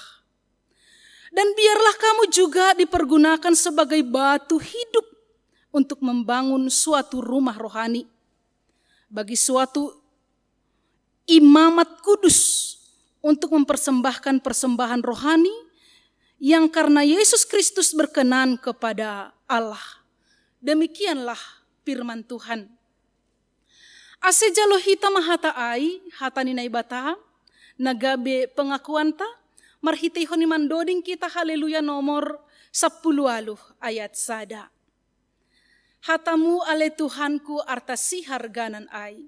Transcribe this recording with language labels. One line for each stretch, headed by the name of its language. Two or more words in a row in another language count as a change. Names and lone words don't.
Indonesian: Dan biarlah kamu juga dipergunakan sebagai batu hidup untuk membangun suatu rumah rohani, bagi suatu imamat kudus untuk mempersembahkan persembahan rohani yang karena Yesus Kristus berkenan kepada Allah. Demikianlah firman Tuhan.
Batak Simalungun: Ase jalo hita mahata ai, hata ninai bata, nagabe pengakuan ta, marhitei honi mandoding kita haleluya nomor 10 ayat sada. Hatamu ale Tuhanku artasi harganan ai.